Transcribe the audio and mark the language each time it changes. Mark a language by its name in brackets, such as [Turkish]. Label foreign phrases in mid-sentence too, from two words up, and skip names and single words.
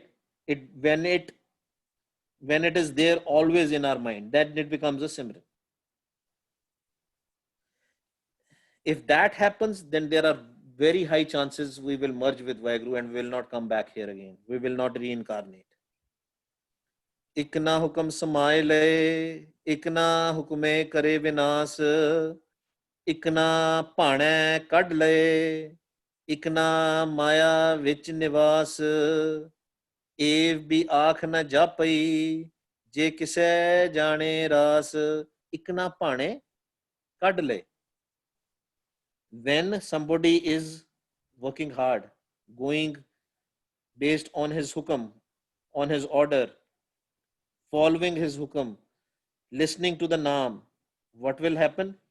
[English] When it is there always in our mind, then it becomes a Simran. If that happens, then there are very high chances we will merge with Vaheguru and we will not come back here again. We will not reincarnate. [Punjabi] ਇਕਨਾ ਹੁਕਮਿ ਸਮਾਇ ਲਏ ਇਕਨਾ ਹੁਕਮੇ ਕਰੇ ਵਿਣਾਸੁ ਇਕਨਾ ਭਾਣੈ ਕਢਿ ਲਏ ਇਕਨਾ ਮਾਇਆ ਵਿਚਿ ਨਿਵਾਸੁ ਏਵ ਭਿ ਆਖਿ ਨ ਜਾਪਈ ਜਿ ਕਿਸੈ ਆਣੇ ਰਾਸਿ, ਇਕਨਾ ਭਾਣੈ ਕਢਿ ਲਏ. [English] When somebody is working hard, going based on his hukam, on his order, following his hukam, listening to the naam, what will happen?